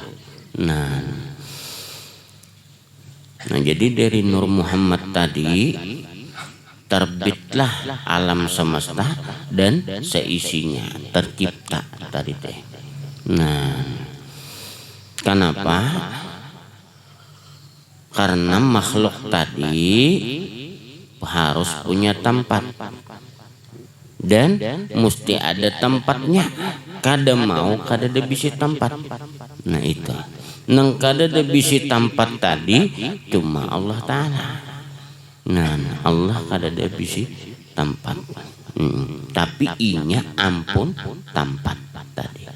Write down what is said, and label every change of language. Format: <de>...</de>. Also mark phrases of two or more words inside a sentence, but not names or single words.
<bjn>Nah, jadi dari Nur Muhammad tadi terbitlah alam semesta dan seisinya tercipta tadi teh. Nah, kenapa? Karena makhluk tadi harus punya tempat dan mesti ada tempatnya. Kada mau kada ada bisi tempat. Nah, itu nang kada ada bisi tempat tadi cuma Allah Ta'ala. Nah, Allah kada ada bisi tempat, tapi inya ampun tempat tadi.</bjn>